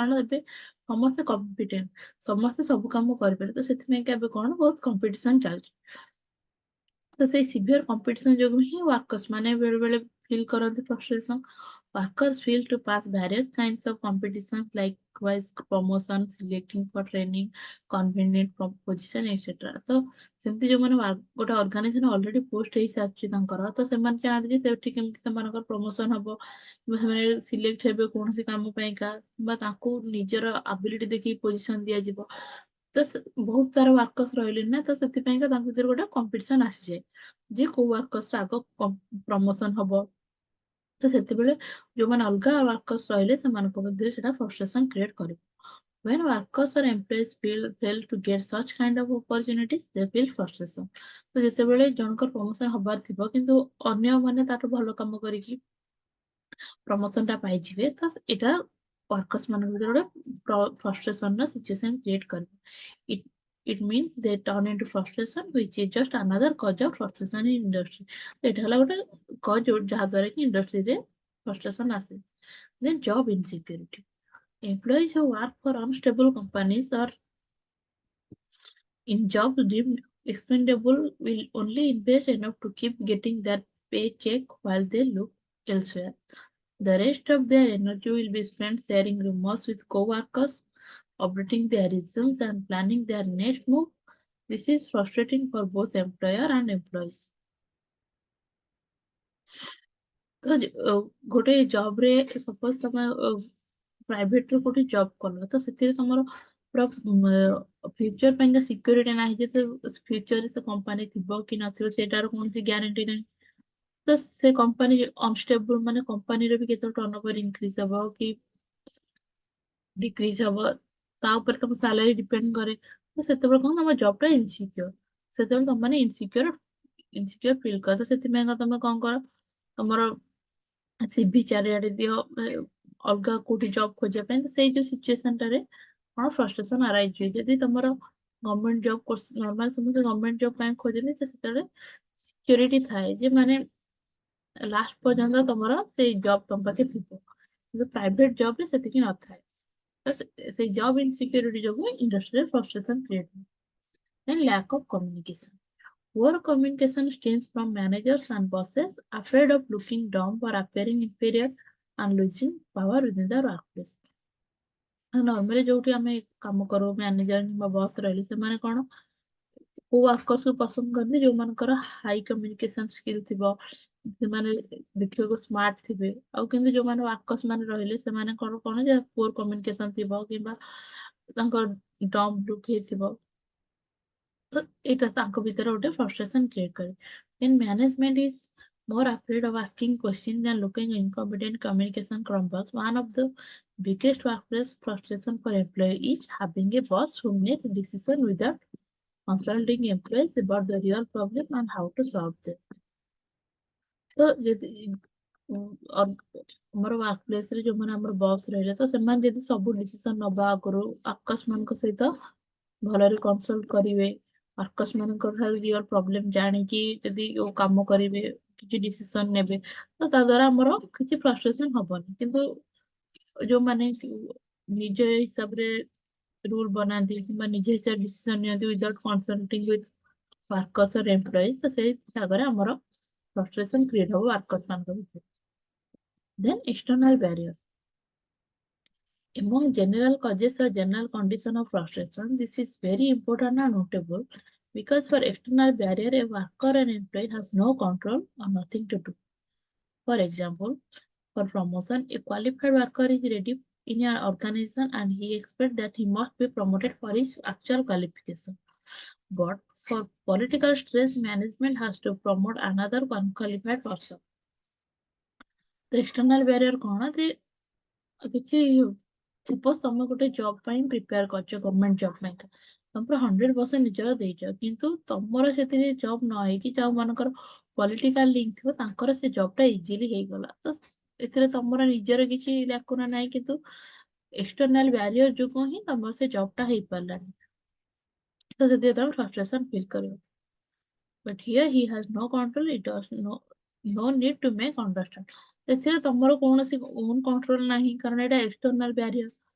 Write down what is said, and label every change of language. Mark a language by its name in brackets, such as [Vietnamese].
[Odia] କାରଣ ଏବେ ସମସ୍ତେ କମ୍ପିଟେଣ୍ଟ, ସମସ୍ତେ ସବୁ କାମ କରିପାରିବେ। ତ ସେଥିପାଇଁ ଏବେ କଣ ବହୁତ କମ୍ପିଟିସନ ଚାଲିଛି। ତ ସେଇ ସିଭିୟର କମ୍ପିଟିସନ ଯୋଗୁଁ ହିଁ ୱାର୍କର୍ସ ମାନେ ବେଳେ ବେଳେ ଫିଲ୍ କରନ୍ତି ଫ୍ରଷ୍ଟ୍ରେସନ। [English] Workers fail to pass various kinds of competitions likewise promotion, selecting for training, convenient position, etc. [Odia] ତ ସେମିତି ଯୋଉମାନେ ଗୋଟେ ଅର୍ଗାନାଇଜେସନ ଅଲରେଡି ପୋଷ୍ଟ ହେଇସାରିଛି ତାଙ୍କର, ତ ସେମାନେ ଚାହାନ୍ତି ଯେ ସେଠି କେମିତି ସେମାନଙ୍କର ପ୍ରମୋସନ ହବ, ସେମାନେ ସିଲେକ୍ଟ ହେବେ କୌଣସି କାମ ପାଇଁକା, ବା ତାଙ୍କୁ ନିଜର ଆବିଲିଟି ଦେଖିକି ପୋଜିସନ ଦିଆଯିବ। ତ ବହୁତ ସାରା ୱାର୍କର୍ସ ରହିଲେଣି ନା, ତ ସେଥିପାଇଁକା ତାଙ୍କ ଭିତରେ ଗୋଟେ କମ୍ପିଟିସନ ଆସିଯାଏ ଯେ କୋଉ ୱାର୍କର୍ସ ଆଗ ପ୍ରମୋସନ ହବ। ତ ସେତେବେଳେ ଯୋଉମାନେ ଅଲଗା ୱାର୍କର୍ସ ରହିଲେ ସେମାନଙ୍କ ମଧ୍ୟରେ ସେଟା ଫ୍ରଷ୍ଟ୍ରେସନ କ୍ରିଏଟ କରିବ। [English] When workers or employees fail to get such kind of opportunities, they feel frustration. [Odia] ତ ଯେତେବେଳେ ଜଣଙ୍କର ପ୍ରମୋସନ ହବାର ଥିବ କିନ୍ତୁ ଅନ୍ୟମାନେ ତାଠୁ ଭଲ କାମ କରିକି ପ୍ରମୋସନ ଟା ପାଇଯିବେ, ତ ଏଇଟା ୱାର୍କର୍ସ ମାନଙ୍କ ଭିତରେ ଗୋଟେ ଫ୍ରଷ୍ଟ୍ରେସନ ର ସିଚୁଏସନ କ୍ରିଏଟ କରିବ। [English] It means they turn into frustration, which is just another cause of frustration in industry. [Odia] ଏଇଟା ହେଲା ଗୋଟେ cause ଯାହା ଦ୍ୱାରା କି ଇଣ୍ଡଷ୍ଟ୍ରିରେ frustration ଆସେ। [English] Then job insecurity. Employees who work for unstable companies or in jobs deemed expendable will only invest enough to keep getting their paycheck while they look elsewhere. The rest of their energy will be spent sharing rumors with co-workers, updating their resumes, and planning their next move. This is frustrating for both employer and employees. [Odia] ତ ଗୋଟେ job ରେ suppose ତମେ private ରେ କୋଉଠି job କଲ, ତ ସେଥିରେ ତମର ପୁରା ଫ୍ୟୁଚର ପାଇଁକା ସିକ୍ୟୁରିଟି ନାହିଁ ଯେ ସେ ଫ୍ୟୁଚରରେ ସେ କମ୍ପାନୀ ଥିବ କି ନଥିବ ସେଇଟାର କୌଣସି ଗ୍ୟାରେଣ୍ଟି ନାହିଁ। ତ ସେ କମ୍ପାନୀ ଅନଷ୍ଟେବଲ, ମାନେ କମ୍ପାନୀର ବି କେତେବେଳେ ଟର୍ନଓଭର ଇନକ୍ରିଜ ହବ କି ଡିକ୍ରିଜ ହବ, ତା ଉପରେ ତମ ସାଲାରୀ ଡିପେଣ୍ଡ କରେ। ତ ସେତେବେଳେ କଣ ତମ ଜବ ଟା ଇନସିକ୍ୟୁର, ସେତେବେଳେ ତମମାନେ ଇନସିକ୍ୟୁର ଫିଲ୍ କର। ତ ସେଥିପାଇଁ ତମେ କଣ କର, ତମର ସିଭି ଚାରିଆଡେ ଦିଅ ଅଲଗା କୋଉଠି ଜବ ଖୋଜିବା ପାଇଁ। ତ ସେଇ ଯୋଉ ସିଚୁଏସନ ଟାରେ କଣ ଫ୍ରଷ୍ଟ୍ରେସନ ଆରାଇଜ ହୁଏ। ଯଦି ତମର ଗଭର୍ଣ୍ଣମେଣ୍ଟ ଜବ, ନର୍ମାଲ ସମସ୍ତେ ଗଭର୍ଣ୍ଣମେଣ୍ଟ ଜବ ପାଇଁ ଖୋଜନ୍ତି, ତ ସେତେବେଳେ ସିକ୍ୟୁରିଟି ଥାଏ ଯେ ମାନେ ଲାଷ୍ଟ ପର୍ଯ୍ୟନ୍ତ ତମର ସେଇ ଜବ ତମ ପାଖେ ଥିବ। କିନ୍ତୁ ପ୍ରାଇଭେଟ ଜବ ରେ ସେତିକି ନଥାଏ। ତ ସେଇ ଜବ ଇନସିକ୍ୟୁରିଟି ଯୋଗୁଁ ଇଣ୍ଡଷ୍ଟ୍ରିରେ ଫ୍ରଷ୍ଟ୍ରେସନ କ୍ରିଏଟ ହୁଏ। [English] Then lack of communication. Poor communication stems from managers and bosses afraid of looking dumb or appearing inferior and losing power within the workplace. [Odia] Normally ଯୋଉଠି ଆମେ କାମ କରୁ, ମ୍ୟାନେଜର କିମ୍ବା ବସ୍ ରହିଲେ ସେମାନେ କଣ କୋଉ ୱାର୍କର୍ସ କୁ ପସନ୍ଦ କରନ୍ତି ଯୋଉମାନଙ୍କର ହାଇ କମ୍ୟୁନିକେସନ ସ୍କିଲ୍ ଥିବ, ସେମାନେ ଦେଖିବାକୁ ସ୍ମାର୍ଟ ଥିବେ। ଆଉ କିନ୍ତୁ ଯୋଉମାନେ ୱାର୍କର୍ସ ମାନେ ରହିଲେ ସେମାନଙ୍କର କଣ ଯେ ପୁଅର କମ୍ୟୁନିକେସନ ଥିବ କିମ୍ବା ତାଙ୍କ ଡମ୍ପ ଲୁକ୍ ହେଇଥିବ। ତ ଏଇଟା ତାଙ୍କ ଭିତରେ ଗୋଟେ [English] frustration create [Odia] କରେ। [English] When management is more afraid of asking questions than looking incompetent communication crumbles, one of the biggest workplace frustration for employee is having a boss who makes decision without consulting employees about the real problem and how to solve them. [Odia] ତ ଯଦି ଆମର work place ରେ ଯୋଉମାନେ ଆମର bus ରହିଲେ ତ ସେମାନେ ଯଦି ସବୁ ଡିସିସନ ନବା ଆଗରୁ ଆକାଶ ମାନଙ୍କ ସହିତ ଭଲରେ କନସଲ୍ଟ କରିବେ, ୱାର୍କର୍ସ ମାନଙ୍କ ଠାରୁ ରିଅଲ ପ୍ରୋବ୍ଲେମ ଜାଣିକି ଯଦି କାମ କରିବେ, କିଛି ଡିସିସନ ନେବେ, ତ ତା ଦ୍ଵାରା ଆମର କିଛି ଫ୍ରଷ୍ଟ୍ରେସନ ହବନି। କିନ୍ତୁ ଯୋଉମାନେ ନିଜ ହିସାବରେ ରୁଲ ବନାନ୍ତି କିମ୍ବା ନିଜ ହିସାବରେ ଡିସିସନ ନିଅନ୍ତି [English] without consulting with workers or employees, [Odia] ତ ସେଇ ଜାଗାରେ ଆମର [English] frustration create [Odia] ହବ ୱାର୍କର୍ସ ମାନଙ୍କ ଭିତରେ। [English] Then external barrier. Among general causes or general condition of frustration, this is very important and notable because for external barrier, a worker and employee has no control or nothing to do. For example, for promotion, a qualified worker is ready in an organization and he expects that he must be promoted for his actual qualification. But for political stress, management has to promote another unqualified person. The external barrier [Odia] କଣ ଯେ କିଛି suppose ତମେ ଗୋଟେ job ପାଇଁ prepare କରୁଛ government job ପାଇଁ, ତମେ ପୁରା 100% ନିଜର ଦେଇଛ, କିନ୍ତୁ ତମର ସେଥିରେ ଜବ ନ ହେଇକି ଯୋଉମାନଙ୍କର ପଲିଟିକାଲ ଲିଙ୍କ ଥିବ ତାଙ୍କର ସେ ଜବ ଟା ଇଜିଲି ହେଇଗଲା। ତ ଏଥିରେ ତମର ନିଜର କିଛି ଲାକୁନା ନାହିଁ, କିନ୍ତୁ ଏକ୍ସଟର୍ନାଲ ବ୍ୟାରିୟର ଯୋଗୁଁ ହିଁ ତମର ସେ ଜବ ଟା ହେଇପାରିଲାନି। ତ ସେଥିରେ ତମେ ଫ୍ରଷ୍ଟ୍ରେସନ ଫିଲ୍ କରିବ। [English] But here he has no control, it does no need to make understand. [Odia] ଏଥିରେ ତମର କୌଣସି [English] own control [Odia] ନାହିଁ କାରଣ ଏଇଟା [English] external barrier.